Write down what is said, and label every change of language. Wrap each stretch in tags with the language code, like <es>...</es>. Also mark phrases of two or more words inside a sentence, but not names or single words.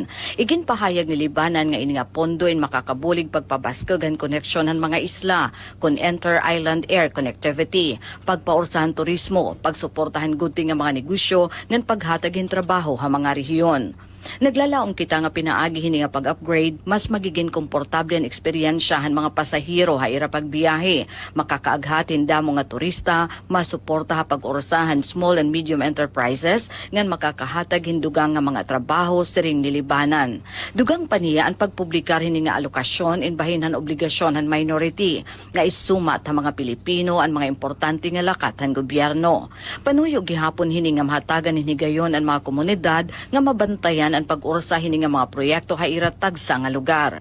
<war>Iginpahayag ni Libanan nga ini nga pondoin makakabulig pagpabaskagan koneksyon han mga isla, kun</war> <en>enter island air connectivity,</en> <war>pagpaursahan turismo, pagsuportahan gudti nga mga negosyo ngan paghatagin trabaho ha mga rehiyon. Naglalaong kita nga pinaagi hini nga pag-upgrade, mas magiging komportable ang eksperyensyahan mga pasahero ha ira pagbiyahe, makakaaghatin damo nga turista, masuporta ha pag-orasahan</war> <en>small and medium enterprises,</en> <war>ngan makakahatag hindugang nga mga trabaho siring nilibanan. Dugang paniya ang pagpublikar hini nga alokasyon in bahinhan obligasyon han minority, nga isumat ha mga Pilipino ang mga importante nga lakat han gobyerno. Panuyo gihapon hini nga mahatagan hini gayon ang mga komunidad nga mabantayan ang pag-ursa hini nga mga proyekto ha iratag sa nga lugar.</war>